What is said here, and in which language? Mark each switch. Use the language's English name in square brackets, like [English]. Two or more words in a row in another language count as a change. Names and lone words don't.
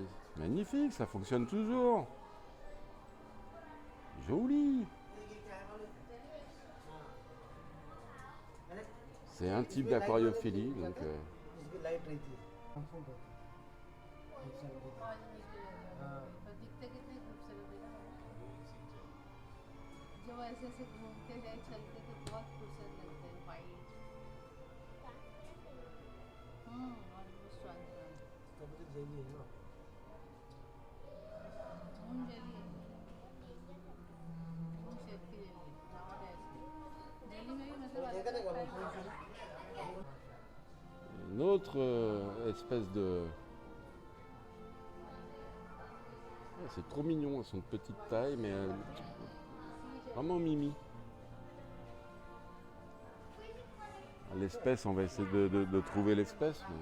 [French] Magnifique, ça fonctionne toujours. Joli. C'est un type d'aquariophilie, donc... [Hindi] जब ऐसे ऐसे घूमते थे चलते थे बहुत खूबसूरत लगते हैं [English] white almost transparent [Hindi] तब तो जेली है ना [English] jelly shape [Hindi] की [English] jelly not [Hindi] ऐसे जेली में भी मतलब देखा था अलग [French] Une autre espèce de... Ah, c'est trop mignon, elles sont de petite taille, mais vraiment mimi. L'espèce, on va essayer de trouver l'espèce.